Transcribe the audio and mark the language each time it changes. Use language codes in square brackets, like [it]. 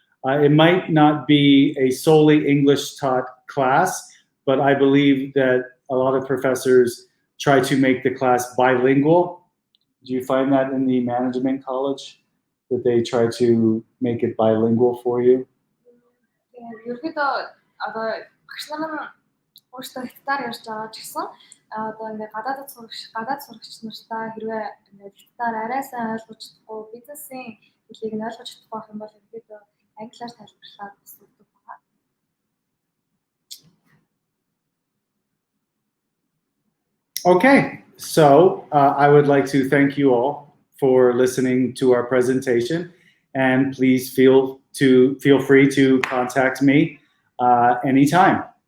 [en] It might not be a solely English taught class, but I believe that a lot of professors try to make the class bilingual. Do you find that in the management college, that they try to make it bilingual for you? [mn] ерөөхдөө одоо багш нар нь өөрсдөө хятадаар ярьж байгаа ч гэсэн одоо ингээд гадаад сурагч нартай хэрвээ ингээд хятадаар арай сайн ойлгож чадахгүй, бизнесийн хэлийг нь ойлгож чадахгүй байх юм бол ерөөхдөө англиар тайлбарлаад бас өгдөг байгаа. [en] Okay, so I would like to thank you all for listening to our presentation, and please feel free to contact me anytime.